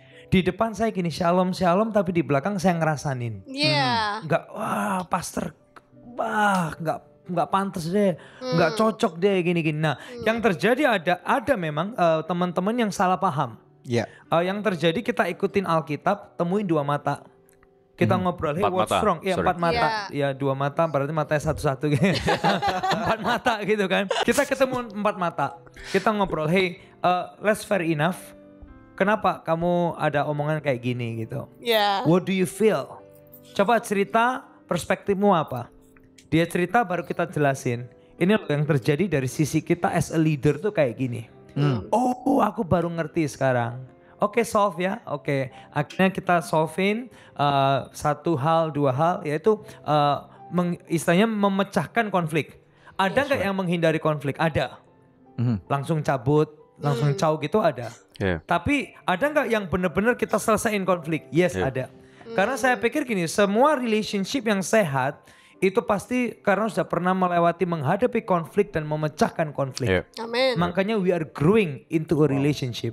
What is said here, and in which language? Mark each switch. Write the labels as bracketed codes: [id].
[id] Di depan saya gini shalom shalom, tapi di belakang saya ngerasanin. Nggak, wah pastor, wah nggak pantas deh, nggak cocok deh gini-gini. Nah, yang terjadi ada memang teman-teman yang salah paham. Yang terjadi kita ikutin Alkitab, temuin dua mata. Kita ngobrol, [en] hey what's wrong? [id] Ya 4 mata, ya 2 mata berarti matanya satu-satu gitu. 4 mata gitu kan. Kita ketemu 4 mata. Kita ngobrol, [en] hey let's fair enough. [id] Kenapa kamu ada omongan kayak gini gitu? [en] What do you feel? [id] Coba cerita perspektifmu apa? Dia cerita baru kita jelasin. Ini loh yang terjadi dari sisi kita [en] as a leader [id] tuh kayak gini. Oh aku baru ngerti sekarang. Oke, solve ya. Oke. Akhirnya kita solvein 1 hal, 2 hal, yaitu istilahnya memecahkan konflik. Ada nggak yang menghindari konflik? Ada. Langsung cabut, langsung caw gitu ada. Tapi ada nggak yang benar-benar kita selesaiin konflik? Yes ada. Karena saya pikir gini, semua relationship yang sehat itu pasti karena sudah pernah melewati menghadapi konflik dan memecahkan konflik. Amin. Makanya [en] we are growing into a relationship.